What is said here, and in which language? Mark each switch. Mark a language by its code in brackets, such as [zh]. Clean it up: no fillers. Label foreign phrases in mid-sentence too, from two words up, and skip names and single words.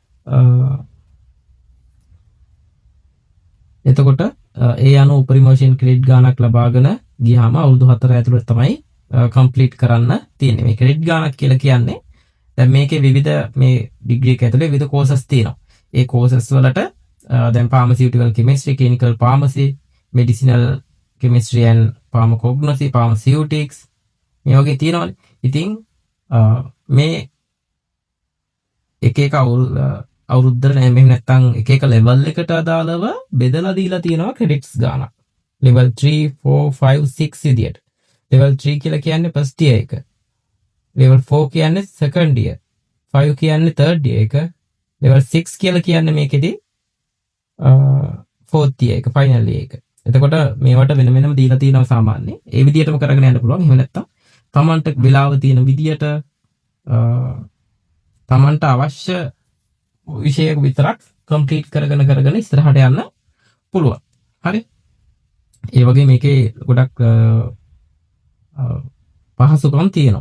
[si] එතකොට ඒ අනුව උපරිම වශයෙන් ක්‍රෙඩිට් ගාණක් ලබාගෙන ගියාම අවුරුදු 4 ඇතුළත තමයි කම්ප්ලීට් කරන්න තියෙන්නේ. මේ ක්‍රෙඩිට් ගාණක් කියලා කියන්නේ දැන් මේකේ විවිධ මේ ඩිග්‍රී එක ඇතුලේ විවිධ කෝසස් තියෙනවා. ඒ කෝසස් වලට දැන් [en] pharmaceutical chemistry, clinical pharmacy, medicinal chemistry and pharmacognosy, pharmaceutics [si] මේ වගේ තියෙනවානේ. ඉතින් මේ එක එක අවුරුද්දට මෙහෙම නැත්තම් එක එක ලෙවල් එකට අදාළව බෙදලා දීලා තියෙනවා ක්‍රෙඩිට්ස් ගානක්. level 3, 4, 5, 6 විදියට. level 3 කියලා කියන්නේ [en] first year [si] එක. level 4 කියන්නේ [en] second year. [si] 5 කියන්නේ [en] third year [si] එක. level 6 කියලා කියන්නේ මේකෙදී [en] fourth year [si] එක, [en] final year [si] එක. එතකොට මේවට වෙන වෙනම දීලා තියෙනවා සාමාන්‍යයෙන්. ඒ විදියටම කරගෙන යන්න පුළුවන්. එහෙම නැත්තම් තමන්ට වෙලාව තියෙන විදියට තමන්ට අවශ්‍ය විෂයක විතරක් කම්ප්ලීට් කරගෙන ඉස්සරහට යන්න පුළුවන්. හරි. ඒ වගේ මේකේ ගොඩක් පහසුකම් තියෙනවා.